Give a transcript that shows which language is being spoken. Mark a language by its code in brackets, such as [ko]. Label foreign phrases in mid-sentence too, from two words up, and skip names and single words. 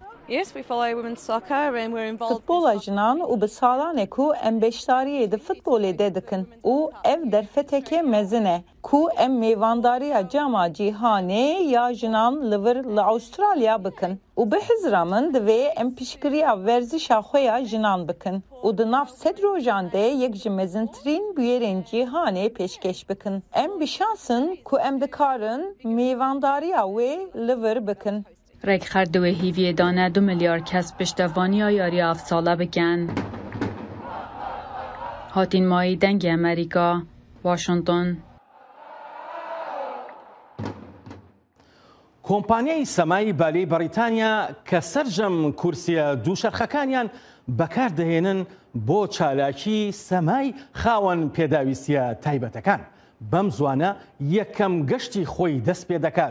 [ku] Futbola jinan û bi salanê ku em beşdariyê di futbolê de dikin û ev derfeteke mezin e ku em mêvandariya Cema Cîhanê ya jinan li vir li Avralya bikin û bi hizra min divê em piştgiriya werzişa xwe ya jinan bikin û di nav sed rojan de yek ji mezintirîn bûyerên cîhanê pêşkeş bikin. Em bişansin ku em dikarin mêvandariya wê li vir bikin. Rêkxer di wê hîviyê de ne 2 milyar kes piştevaniya yariya evsala bikin. Hatînmayî dengê Amerîka, Washington. [ckb] کۆمپانیای سەمای بالەی بەریتانیا کە سەرجەم کورسیە دووشەرخەکانیان بەکاردەهێنن بۆ چالاکی سەمای خاوەن پێداویستیە تایبەتەکان. بەم زوانە یەکەم گەشتی خۆی دەست پێ دەکات.